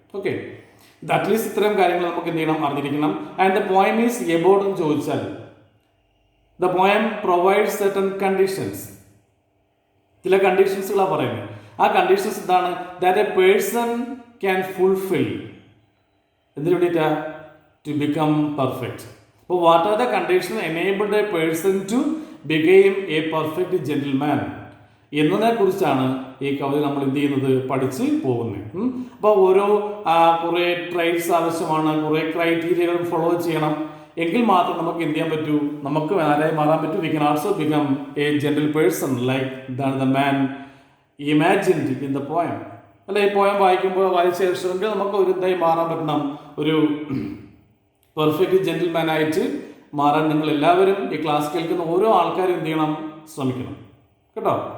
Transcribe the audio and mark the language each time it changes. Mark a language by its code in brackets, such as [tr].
[ml] Okay, ഇത് at least ഇത്തരം കാര്യങ്ങൾ നമുക്ക് എന്ത് ചെയ്യണം, അറിഞ്ഞിരിക്കണം. [en] And the poem is about എന്ന് ചോദിച്ചാൽ the poem provide certain conditions. [ml] ചില കണ്ടീഷൻസുകളാണ് പറയുന്നത്. ആ കണ്ടീഷൻസ് എന്താണ്, [en] That a person can fulfil. [ml] എന്തിനു വേണ്ടിയിട്ടാ, [en] to become perfect. So what are the conditions enabled a person to become a perfect gentleman [ml] എന്നതിനെ കുറിച്ചാണ് ഈ കവിത നമ്മൾ എന്ത് ചെയ്യുന്നത്, പഠിച്ച് പോകുന്നത്. അപ്പോൾ ഓരോ കുറേ ട്രൈറ്റ്സ് ആവശ്യമാണ്, കുറേ ക്രൈറ്റീരിയകൾ ഫോളോ ചെയ്യണം, എങ്കിൽ മാത്രം നമുക്ക് എന്ത് ചെയ്യാൻ പറ്റൂ, നമുക്ക് ആരായി മാറാൻ പറ്റൂ. [en] We can also become a gentle person like the man imagined in the poem. [ml] അല്ലെ, ഈ പോയം വായിച്ച ശേഷമെങ്കിൽ നമുക്ക് ഒരു ഇതായി മാറാൻ പറ്റണം, ഒരു പെർഫെക്റ്റ് ജെന്റിൽമാൻ ആയിട്ട് മാറാൻ നിങ്ങൾ എല്ലാവരും ഈ ക്ലാസ് കേൾക്കുന്ന ഓരോ ആൾക്കാരും എന്ത് ചെയ്യണം, ശ്രമിക്കണം കേട്ടോ.